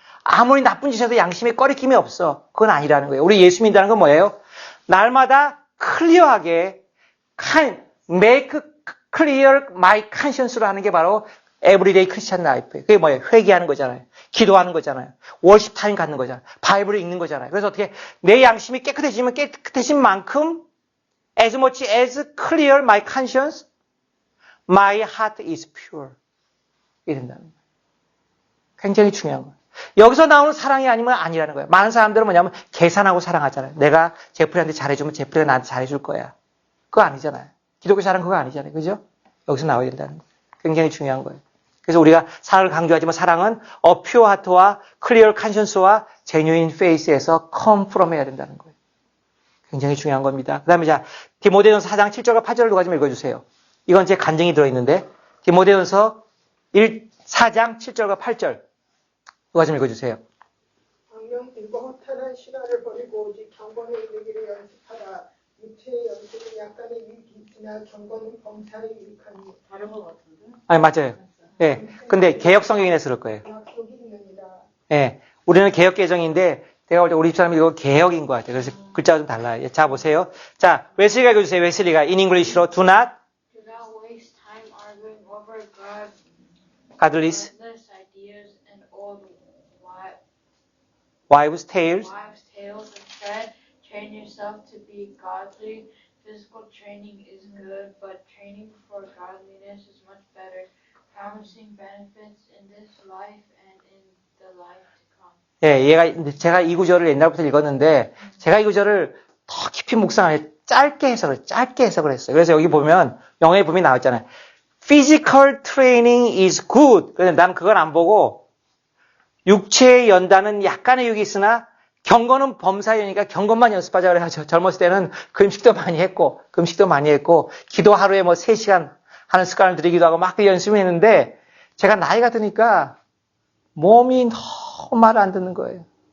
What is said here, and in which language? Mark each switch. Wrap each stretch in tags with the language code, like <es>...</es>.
<ko>아무리 나쁜 짓 해도 양심에 꺼리낌이 없어. 그건 아니라는 거예요. 우리 예수 믿는다는 건 뭐예요? 날마다 클리어하게</ko> <en>make clear my conscience</en> <ko>로 하는 게 바로</ko> <en>everyday Christian life</en> <ko>예요. 그게 뭐예요? 회개하는 거잖아요. 기도하는 거잖아요. 월십 타임 갖는 거잖아요. 바이블을 읽는 거잖아요. 그래서 어떻게 내 양심이 깨끗해지면 깨끗해진 만큼</ko> <en>as much as clear my conscience, my heart is pure.</en> <ko>이게 된다는 거예요. 굉장히 중요한 거예요. 여기서 나오는 사랑이 아니면 아니라는 거예요. 많은 사람들은 뭐냐면 계산하고 사랑하잖아요. 내가 제프리한테 잘해주면 제프리가 나한테 잘해줄 거야. 그거 아니잖아요. 기독교 사랑 그거 아니잖아요. 그죠? 여기서 나와야 된다는 거예요. 굉장히 중요한 거예요. 그래서 우리가 사랑을 강조하지만 사랑은</ko> <en>a pure heart</en> <ko>와</ko> <en>clear conscience</en> <ko>와</ko> <en>genuine faith</en> <ko>에서</ko> <en>come from</en> <ko>해야 된다는 거예요. 굉장히 중요한 겁니다. 그 다음에 자, 디모데전서 4장 7절과 8절을 누가 좀 읽어주세요. 이건 제 간증이 들어있는데 디모데전서 4장 7절과 8절 누가 좀 읽어주세요. 악령들과 허탄한 신화를 버리고 오직 경건에 이르기를 연습하라. 육체의 연습은 약간의 유익이 있으나 경건은 범사에 유익하니. 다른 것 같은데? 아니 맞아요. 예. 근데 개역 성경이나 쓸 거예요. 약속이 있느니라. 예. 우리는 개역 개정인데 내가 볼 때 우리 집사람이 이거 개역인 것 같아요. 그래서 글자가 좀 달라요. 자 보세요. 자 웨슬리가 읽어주세요.</ko> <en>웨슬리가 in English로 do not Do not waste time arguing over godless godless ideas and old wives' tales. wives' tales. Instead, train yourself to be godly. Physical training is good, but training for godliness is much better, promising benefits in this life and in the life to come.</en> <ko>예, 제가 이 구절을 옛날부터 읽었는데 제가 이 구절을 더 깊이 묵상해 짧게 해석을 했어요. 그래서 여기 보면 영어에 보면 나왔잖아요.</ko> <en>Physical training is good.</en> <ko>그래서 나는 그건 안 보고 육체의 연단은 약간의 유익이 있으나 경건은 범사이니까 경건만 연습하자 그래서 젊었을 때는 금식도 많이 했고 기도 하루에 뭐 3시간 하는 습관을 들이기도 하고 막 연습했는데 제가 나이가 드니까 몸이 너무 말을 안 듣는 거예요.</ko>